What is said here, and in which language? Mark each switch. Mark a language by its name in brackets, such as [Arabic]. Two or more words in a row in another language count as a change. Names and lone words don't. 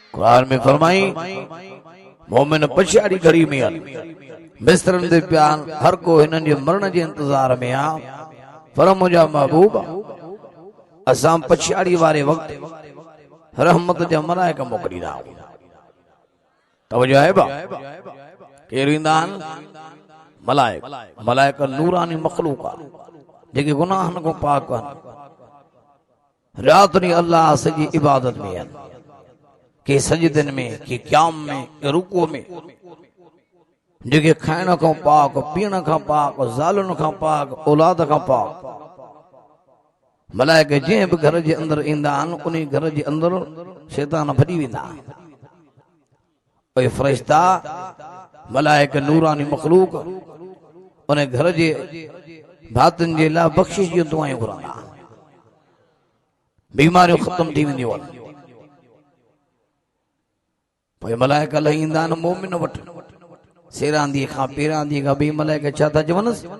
[Sindhi] कार में फरमाई मोमिन पछाड़ी घड़ी में बिस्तरन दे प्यान हर को हिनन जे मरण जे इंतजार में आ पर मुंहिंजा महबूब असां पछाड़ी वारे वक्त रहमत जा मलाइका मोकिलींदा तवजो है बा केर ईंदा मलाइक मलाइका नूरानी मखलूक आ जेके गुनाहन को पाक रात नी अल्लाह सजी इबादत में आहिनि के सजदन में के क़याम में के रुकू में जेके खाइण खां पाक पीअण खां पाक ज़ालुनि खां पाक औलाद खां पाक मलाइका जंहिं बि घर जे अंदर ईंदा आहिनि उन घर जे अंदर शैतान भॼी वेंदा आहिनि फरिश्ता मलाइका नूरानी मखलूक उन घर जे भातिन जे लाइ बख़्शिश जूं दुआयूं घुरंदा बीमारियूं ख़त्म थी वेंदियूं आहिनि पोइ मलाइका लही ईंदा आहिनि मोमिन वटि सेरांदी खां पेरांदी खां ॿी मलाइका छा था चवनि